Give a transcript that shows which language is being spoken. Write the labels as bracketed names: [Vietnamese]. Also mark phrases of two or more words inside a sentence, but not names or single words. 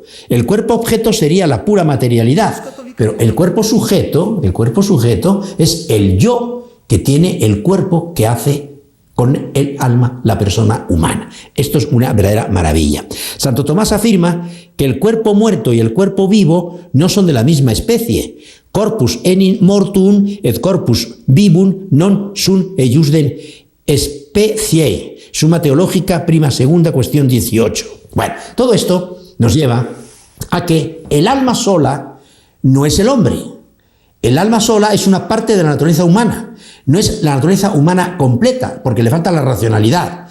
[Spanish] El cuerpo objeto sería la pura materialidad, pero el cuerpo sujeto es el yo que tiene el cuerpo que hace con el alma la persona humana. Esto es una verdadera maravilla. Santo Tomás afirma que el cuerpo muerto y el cuerpo vivo no son de la misma especie. [Latin] Corpus enim mortuum et corpus vivum non sunt eiusden speciae. [Spanish] Suma Teológica, prima segunda, cuestión 18. Bueno, todo esto nos lleva a que el alma sola no es el hombre. El alma sola es una parte de la naturaleza humana. No es la naturaleza humana completa, porque le falta la racionalidad.